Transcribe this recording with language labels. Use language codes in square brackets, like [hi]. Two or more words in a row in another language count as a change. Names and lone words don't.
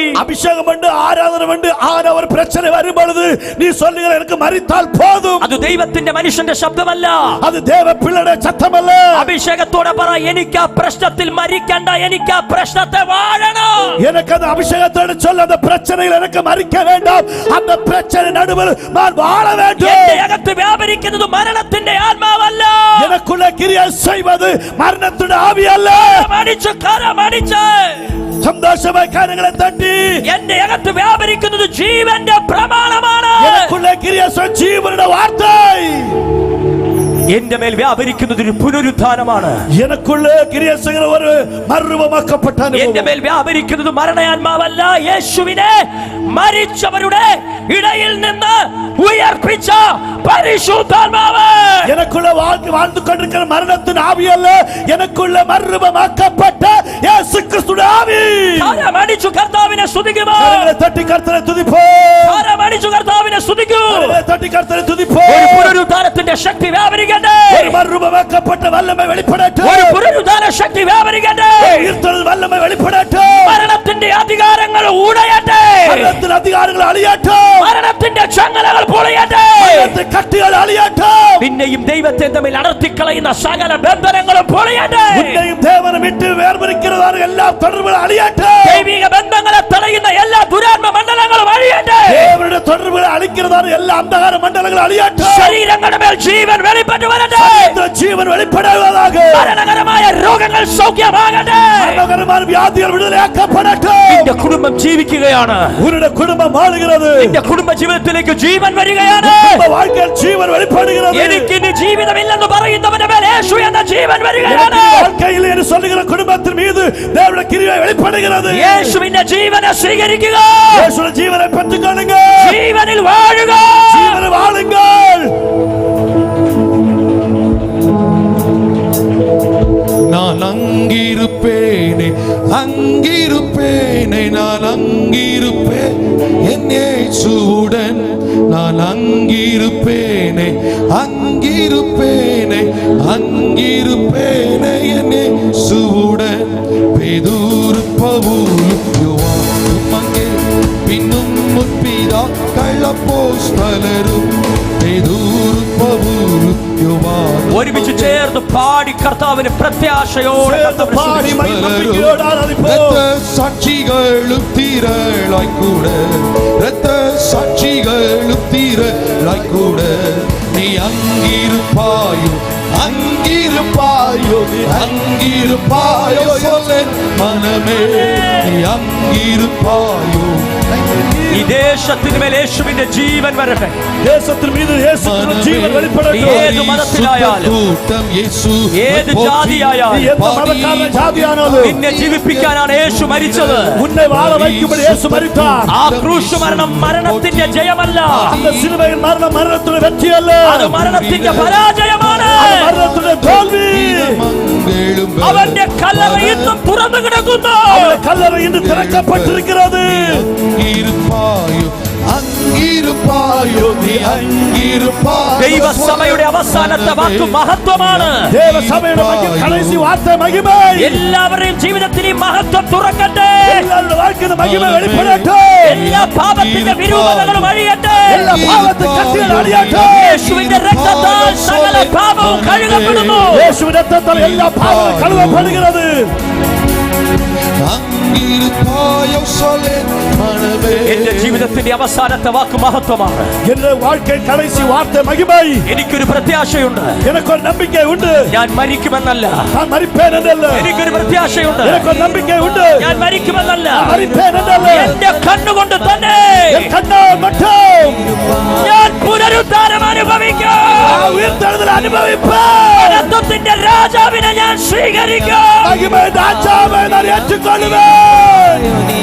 [ml] അഭിഷേകമുണ്ട്, ആരാധനമുണ്ട്. ആരാ ഒരു പ്രശ്നം വരുമ്പോൾ നീ சொல்லுகிற എനിക്ക് മരിച്ചാൽ പോതും. അത് ദൈവത്തിന്റെ മനുഷ്യന്റെ ശബ്ദമല്ല, അത് ദേവ പിള്ളയുടെ ശബ്ദമല്ല. അഭിഷേകത്തോടെ പറ, എനിക്ക് ആ പ്രശ്നത്തിൽ മരിക്കണ്ട, എനിക്ക് ആ പ്രശ്നത്തെ വാഴണം. എനിക്കത് അഭിഷേകത്തോടെ ചൊല്ല, [ta] அந்த பிரச்சனையில் எனக்கு மறிக்க வேண்டாம், அந்த பிரச்சனை நடுவில் நான் வாழ வேண்டும். [ml] എന്റെ അകത്ത് വ്യാപരിക്കുന്നത് മരണത്തിന്റെ ആത്മാവല്ല, [ta] எனக்குள்ள கிரியை செய்வது மரணத்துடைய ஆவி அல்ல. [ml] മടിച്ചു കരമടിച്ച് സന്തോഷമായി കാര്യങ്ങളെ തട്ടി എന്റെ അകത്ത് വ്യാപരിക്കുന്നത് ജീവന്റെ പ്രമാണമാണ്. [ta] எனக்குள்ள கிரியை செய்யும் ஜீவனுடைய வார்த்தை [ml] എന്റെ മേൽ വ്യാപരിക്കുന്നത് ഒരു പുനരുത്ഥാനമാണ്. [ta] எனக்குள்ள கிரியை செய்கிற ஒரு மறுரூபமாக்கப்பட்ட [ml] എന്റെ മേൽ വ്യാപരിക്കുന്നത് മരണയാത്മാവല്ല, യേശുവിനെ മരിച്ചവരുടെ ഇടയിൽ നിന്ന് ഉയർപ്പിച്ച പരിശുദ്ധാത്മാവ്. [ta] எனக்குள்ள வாழ்ந்து கொண்டிருக்கிற மரணத்தின் ஆவி அல்ல, எனக்குள்ள மறுரூபமாக்கப்பட்ட இயேசு கிறிஸ்துவின் ஆவி. [ml] കരമടിച്ചു കർത്താവിനെ സ്തുതിക്കുമോ? [ta] தட்டி கர்த்தரை துதிப்போ. [ml] കരമടിച്ചു കർത്താവിനെ സ്തുതിക്കൂ. [ta] தட்டி கர்த்தரை துதிப்போ. [ml] ഒരു പുനരുത്ഥാനത്തിന്റെ ശക്തി വ്യാപരിക്കട്ടെ. [ta] ஒரு மறுரூபமாக்கப்பட்ட வல்லமை வெளிப்படட்டும். [ml] ഒരു പുനരുത്ഥാന ശക്തി വ്യാപരിക്കട്ടെ. [ta] உயிர்த்தெழுதல் வல்லமை வெளிப்படட்டும். [ml] മരണത്തിന്റെ അധികാരങ്ങൾ ഉടയട്ടെ. [ta] மரணத்தின் அதிகாரங்கள் அழியட்டும். [ml] മരണത്തിന്റെ ചങ്ങലകൾ പൊളിയട്ടെ. [ta] மரணத்தின் கட்டுகள் அழியட்டும். [ml] പിന്നെയും ദൈവത്തെ തമ്മിൽ അടർത്തിക്കളയുന്ന സകല ബന്ധനങ്ങളും പൊളിയട്ടെ. [ta] உன்னையும் தேவனை விட்டு வேர்பிரிக்கிறதான எல்லா தொடர்புகளும் அழியட்டும். [ml] ദൈവിക ബന്ധങ്ങളെ തടയുന്ന എല്ലാ ദുരാത്മ മണ്ഡലങ്ങളും അഴിയട്ടെ. [ta] தேவனுடைய தொடர்புகளை அழிக்கிறதான எல்லா அந்தகார மண்டலங்களும் அழியட்டும். [ml] ശരീരങ്ങളുടെ മേൽ ജീവൻ വെളിപ്പെട്ടു വരട്ടെ. [ta] ஜீவன் வெளிப்படுவதாக. [ml] മരണകരമായ രോഗങ്ങൾ സൗഖ്യമാകട്ടെ. [ta] மரணகரமான வியாதிகள் விடுதலையாக்கப்படட்டும். [ml] നിന്റെ കുടുംബം ജീവിക്കുകയാണ്. [ta] உன்னுடைய குடும்பம் வாழுகிறது. [ml] നിന്റെ കുടുംബ ജീവിതത്തിലേക്ക് ജീവൻ വരികയാണ്. [ta] குடும்ப வாழ்க்கையில் ஜீவன் வெளிப்படுகிறது. [ml] എനിക്ക് ഇനി ജീവിതമില്ലെന്ന് പറയുന്നവന്റെ മേൽ യേശു എന്ന ജീവൻ വരികയാണ്. [ta] வாழ்க்கையில் என்று சொல்லுகிற குடும்பத்தின் மீது தேவனுடைய கிருபை வெளிப்படுகிறது. [ml] യേശുവിന്റെ ജീവനെ സ്വീകരിക്കുക. [ta] இயேசுவின் ஜீவனை பெற்றுக்கொள்ளுங்க. [ml] ജീവനിൽ വാഴുക. [ta] ஜீவனை வாழுங்கள். நான் அங்கிருப்பேனே அங்கிருப்பேனே நான் அங்கிருப்பேன் என் இயேசுவுடன். நான் அங்கிருப்பேனே அங்கிருப்பேனே அங்கிருப்பேனே என் இயேசுவுடன். பேதுரு பவுல் யோவானும் அங்கே பின்னும் முற்பிதா கள்ளப்போஸ்தலரும். பேதுரு பவுல் யோவானும் [ml] ഒരുമിച്ച് ചേർന്ന് പാടി കർത്താവിന് പ്രത്യാശയോടെ [ta] பாடி மகிமையோடு ஆராதிப்போம். இரத்த சாட்சிகளும் தீரலாய் கூட, இரத்த சாட்சிகளும் தீரலாய் கூட, நீ அங்கிருப்பாயோ அங்கிருப்பாயோ அங்கிருப்பாயோ சொல்லேன் மனமே, நீ அங்கிருப்பாயோ. [ml] ഈ ദേശത്തിന് മേൽ യേശുവിന്റെ ജീവൻ വരട്ടെ. [ta] தேசத்தின் மீது இயேசுவின் ஜீவன் வெளிப்படட்டும். [ml] ഏത് മതത്തിലായാലും [ta] கூட்டம் இயேசு [ml] ഏത് ജാതിയായാലും [ta] எந்த மதக்காரன் ஜாதியானாலும் [ml] നിന്നെ ജീവിപ്പിക്കാനാണ് യേശു മരിച്ചത്. [ta] உன்னை வாழ வைக்கும்படி இயேசு மரித்தார். [ml] ആ ക്രൂശ് മരണം മരണത്തിന്റെ ജയമല്ല, [ta] அந்த சிலுவையின் மரணம் மரணத்துடைய வெற்றி அல்ல, [ml] അത് മരണത്തിന്റെ പരാജയമാണ്. [ta] மரணத்துடைய தோல்வி. [ml] അവന്റെ കല്ലറ ഇന്നും തുറന്നു കിടക്കുന്നു. [ta] அவருடைய கல்லறை இன்று திறக்கப்பட்டிருக்கிறது. அங்கிருப்பாயோ அங்கிருப்பாயோ நீ அங்கிருப்பாயோ. [ml] ദൈവസഭയുടെ അവസാനത്തെ വാക്ക് മഹത്വമാണ്. [ta] தேவ சபைയുടെ கடைசி வார்த்தை மகிமை. [ml] എല്ലാവരുടെയും ജീവിതത്തിൽ ഈ മഹത്വം തുറക്കട്ടെ. [ta] எல்லாருடைய வாழ்க்கையின் மகிமை வெளிப்படட்டும். [ml] എല്ലാ പാപത്തിന്റെ വിരൂപതകളും അഴിയട്ടെ. [ta] எல்லா பாவத்தின் கட்டுகள் அழியட்டும். [ml] യേശുവിന്റെ രക്തത്താൽ സകല പാപവും കഴുകപ്പെടുന്നു. [ta] இயேசுவின் இரத்தத்தால் எல்லா பாவங்களும் கழுவப்படுகிறது. அங்கிருப்பாயோ சொல்லேன் மனமே. [ml] എന്റെ ജീവിതത്തിന്റെ അവസാനത്തെ വാക്ക് മഹത്വമാണ്. [ta] என்ற வாழ்க்கை கடைசி வார்த்தை மகிமை. [ml] എനിക്കൊരു പ്രത്യാശയുണ്ട്. [ta] எனக்கு ஒரு நம்பிக்கை உண்டு. [ml] ഞാൻ മരിക്കുമെന്നല്ല, [ta] நான் மரிப்பேன் என்றல்ல. [ml] എനിക്കൊരു പ്രത്യാശയുണ്ട്. [ta] எனக்கு ஒரு நம்பிக்கை உண்டு. [ml] ഞാൻ മരിക്കുമെന്നല്ല, [ta] மரிப்பேன் என்றல்ல. [ml] എന്റെ കണ്ണുകൊണ്ട് തന്നെ [ta] என் கண்ணால் மட்டும் [ml] ഞാൻ പുനരുദ്ധാനം അനുഭവിക്കും. [ta] உயிர்த்தெழுதல் அனுபவிப்பேன். [ml] മഹത്വത്തിന്റെ രാജാവിനെ ഞാൻ സ്വീകരിക്കും. [ta] மகிமை ராஜாவை நான் ஏற்றுக்கொள்வேன்.